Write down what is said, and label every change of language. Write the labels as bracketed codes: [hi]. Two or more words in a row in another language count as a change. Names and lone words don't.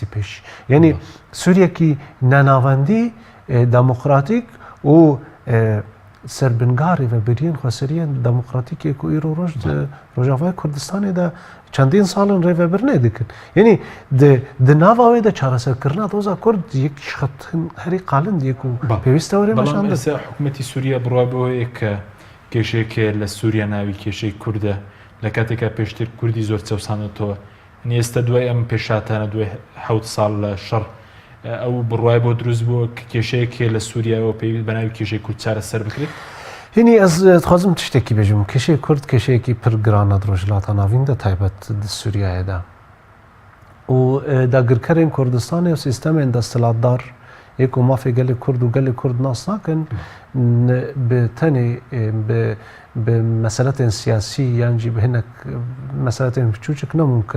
[ku] pêş yanî Sûriyekî nenavendî demokratîk û serbinga rêveberiyên xweseriyên demokratîkê ku îro roj di Rojavayê Kurdistanê de çendîn salin rêvebirinê dikin yanî di nava wê de çareserkirina doza Kurd yek xetin herî qalin diye ku pêwîst e were meşandin [ckb] حکوومەتی سووریا بڕوا بەوەیە کە کێشەیەکێ لە سووریا ناوی کێشەی کووردە لە کاتێکە پێشتر کوردی زۆر چەوسانێتەوە ئێستا دوای ئەم پێشاتانە دوای 7 ساڵ لە شەڕ ئەو بڕوای بۆ دروست بووە کە کێشەیەکێ لە سووریاەوە پێویست بە ناوی کێشەی کورد چارە سەر بکرێت [ku] هینی ez dixwazim tiştekî bêjim kêşeyê Kurd kêşeyekî pir giran e di rojhilata navîn de taybet di Sûriyayê de û dagirkerên Kurdistanê û sîstemên desthilatdar ê ku mafê gelê Kurd û gelê Kurd nas nakin bi tenê bi meseletên siyasî yan jî bi hinek meseletên biçûçik nemumkin